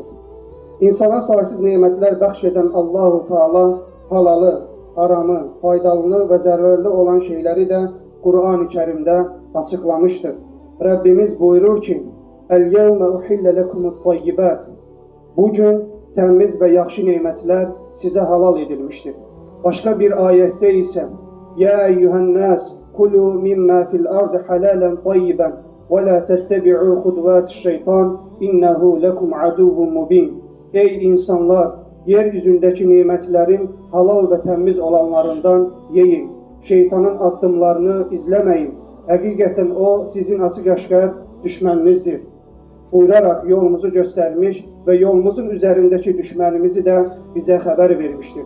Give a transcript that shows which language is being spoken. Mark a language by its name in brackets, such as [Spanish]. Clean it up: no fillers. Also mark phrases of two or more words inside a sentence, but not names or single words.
[Azerbaijani] İnsana saysız nemətlər bəxş edən Allah-u Teala halalı, haramı, faydalını və zərərli olan şeyləri də Quran-ı Kərimdə açıqlamışdır. Rəbbimiz buyurur ki, [Arabic] اليوم أحل لكم الطيبات. [Azerbaijani] Bugün təmiz və yaxşı nemətlər sizə halal edilmişdir. Başqa bir ayətdə isə, [Arabic] يا أيها الناس, كلوا مما في الأرض حلالا طيبا ولا تتبعوا خطوات الشيطان إنه لكم عدو مبين. [Azerbaijani] Ey insanlar, yeryüzündəki nemətlərin halal və təmiz olanlarından yeyin. Şeytanın addımlarını izləməyin. Həqiqətən o sizin açıq-aşkar düşməninizdir. Buyuraraq yolumuzu göstərmiş və yolumuzun üzərindəki düşmənimizi də bizə xəbər vermişdir.